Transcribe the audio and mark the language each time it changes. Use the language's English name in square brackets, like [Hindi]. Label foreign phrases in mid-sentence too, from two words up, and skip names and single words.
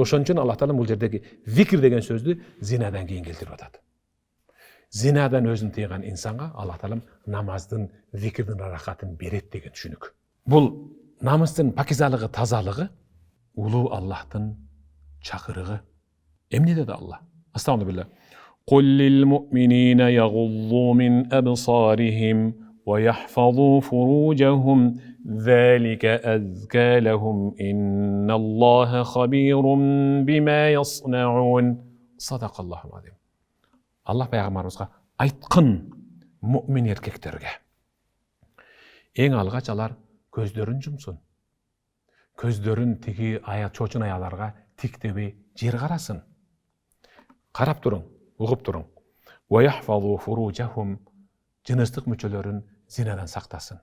[Kyrgyz] Ошон үчүн Аллах Таала бул жердеги зикир деген сөздү зинадан кийин келтирип атат. Зинадан өзүн тыйган инсанга Аллах Таалам намаздын, зикирдин рахатын берет деген түшүнүк. Бул намыстын пакизалыгы, тазалыгы улуу Аллахтын чакырыгы. Эмне деди Аллах? Астагфирулла. [Arabic] قل للمؤمنين يغضوا من أبصارهم ويحفظوا فروجهم ذلك أزكى لهم إن الله خبير بما يصنعون. صدق الله العظيم. [Kyrgyz] Allah пайгамбарыбызга айткын муъмин эркектерге. Эң алгач алар көздөрүн жумсун. Көздөрүн тиги чочун аяларга тиктебей жер карасын. Карап туруң, угуп туруң. [Arabic] ويحفظوا فروجهم, [Kyrgyz] жыныстык мүчөлөрүн зинадан сактасын.